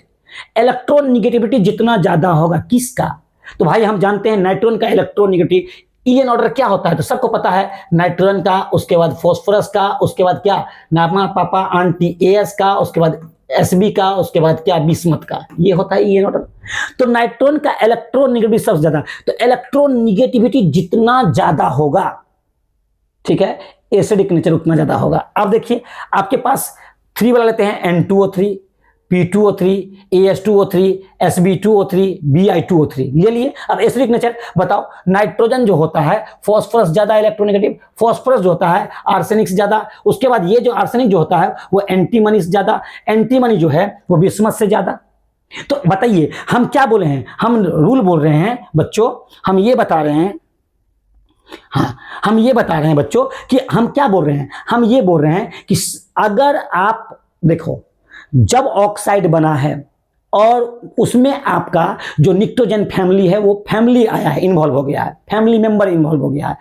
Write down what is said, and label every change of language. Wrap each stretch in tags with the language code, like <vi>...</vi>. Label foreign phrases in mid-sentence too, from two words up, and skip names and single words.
<hi>इलेक्ट्रोनिगेटिविटी जितना ज्यादा होगा किसका, तो भाई हम जानते हैं नाइट्रोजन का</hi> <en>electronegative EN order</en> <hi>क्या होता है, तो सबको पता है, नाइट्रोजन का, उसके बाद फॉस्फोरस का, उसके बाद क्या, नामा पापा आंटी AS का, उसके बाद Sb का, उसके बाद क्या, बिस्मथ का, ये होता है</hi> <en>EN order.</en> <hi>तो नाइट्रोजन का इलेक्ट्रोनिगेटिविटी सबसे ज्यादा, तो इलेक्ट्रोनिगेटिविटी जितना ज्यादा होगा, ठीक है,</hi> <en>acidic nature</en> <hi>उतना ज्यादा होगा। अब देखिए आपके पास 3 वाला लेते हैं, N2O3, P2O3, AS2O3, Sb2O3, Bi2O3 ले लिए। अब</hi> <en>acidic nature</en> <hi>बताओ, नाइट्रोजन जो होता है फॉस्फोरस ज्यादा इलेक्ट्रोनेगेटिव, फॉस्फोरस जो होता है आर्सेनिक से ज्यादा, उसके बाद ये जो आर्सेनिक जो होता है वो एंटीमनी से ज्यादा, एंटीमनी जो है वो बिस्मथ से ज्यादा। तो बताइए हम क्या बोले हैं, हम रूल बोल रहे हैं बच्चों, हम ये बता रहे हैं, हाँ हम ये बता रहे हैं बच्चों कि हम क्या बोल रहे हैं, हम ये बोल रहे हैं कि अगर आप देखो, जब ऑक्साइड बना है और उसमें आपका जो</hi> <en>pnictogen family</en> <hi>है वो फैमिली आया है, इन्वॉल्व हो गया है,</hi> <en>family member</en> <hi>इन्वॉल्व हो गया है।</hi>